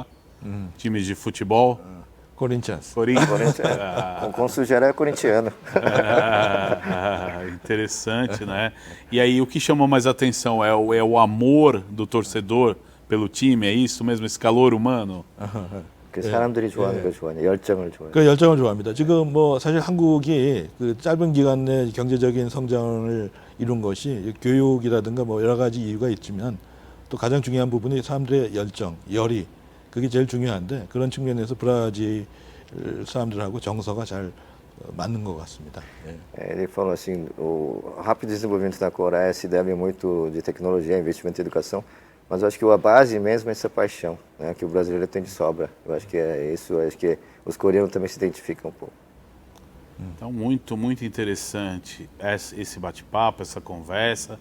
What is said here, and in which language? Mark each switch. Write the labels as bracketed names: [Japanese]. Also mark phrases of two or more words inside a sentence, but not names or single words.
[Portuguese] Times de futebol? Corinthians. O cônsul geral é corintiano. Interessante, né? E aí o que chamou mais atenção é o amor do torcedor pelo time, é isso mesmo, esse calor humano? [Korean] 그 사람들이 좋아하는 걸 좋아하냐, 열정을 좋아해요. 그 열정을 좋아합니다. 지금 뭐 사실 한국이 그 짧은 기간 내 경제적인 성장을 이룬 것이 교육이라든가 뭐 여러 가지 이유가 있지만 또 가장 중요한 부분이 사람들의 열정, 열의, 그게 제일 중요한데 그런 측면에서 브라질 사람들하고 정서가 잘 맞는 것 같습니다. [Portuguese] Ele falou assim, o rápido desenvolvimento da Coreia se deve muito de tecnologia, investimento em educação, mas eu acho que a base mesmo é essa paixão, né, que o brasileiro tem de sobra. Eu acho que é isso, eu acho que os coreanos também se identificam um pouco. Então, muito interessante esse bate-papo, essa conversa.